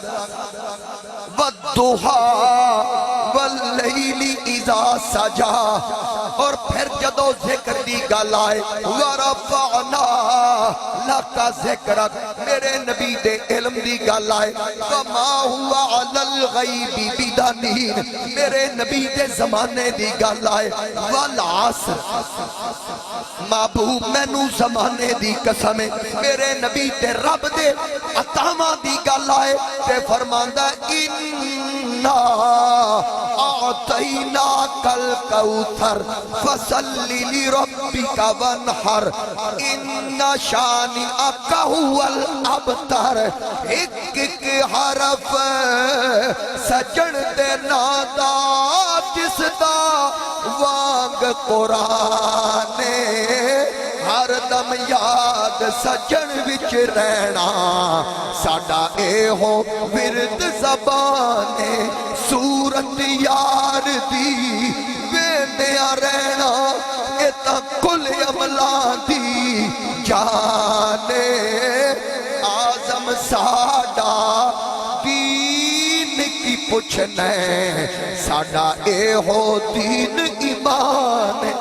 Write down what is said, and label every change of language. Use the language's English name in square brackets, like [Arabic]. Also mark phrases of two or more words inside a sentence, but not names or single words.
[Arabic] والضحی واللیل اذا سجا [Punjabi] اور پھر جدو ذکر دی گل آئے [Arabic] ورفعنا لک ذکرک [Punjabi] میرے نبی دے علم دی گل آئے [Arabic] وما ہوا علی الغیب بدنین [Punjabi] میرے نبی دے زمانے دی گل آئے والعصر محبوب مینوں زمانے دی قسم میرے نبی تے رب دے عطاواں دی گل آئے تے فرماندا انا [Arabic] اعطیناک الکوثر فصلی لربک وانحر ان شانئک هو الابتر [Punjabi] ایک ایک حرف سجن دے نادا جس دا وانگ قرآن ہر دم یاد سجن وچ رہنا ساڈا اے ہو ورد زبان صورت یار دی ویندیا رہنا اے تا کل عملاں دی جان آزم ساڈا دین کی پوچھنے ساڈا اے ہو دین ایمان